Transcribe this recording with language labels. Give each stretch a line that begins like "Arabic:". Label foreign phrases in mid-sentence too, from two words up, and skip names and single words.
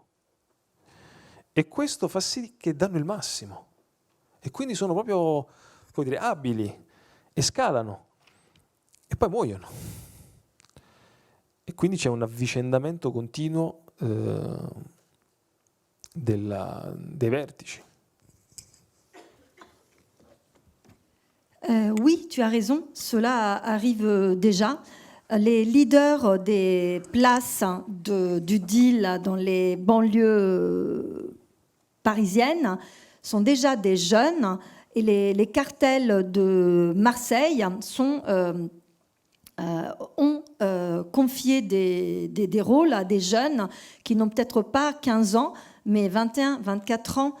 Italian: E questo fa sì che danno il massimo e quindi sono proprio, puoi dire, abili e scalano e poi muoiono. E quindi c'è un avvicendamento continuo dei vertici.
French: Oui, tu as raison, cela arrive déjà. Les leaders des places du deal dans les banlieues parisiennes sont déjà des jeunes et les cartels de Marseille ont confié des rôles à des jeunes qui n'ont peut-être pas 15 ans, mais 21, 24 ans.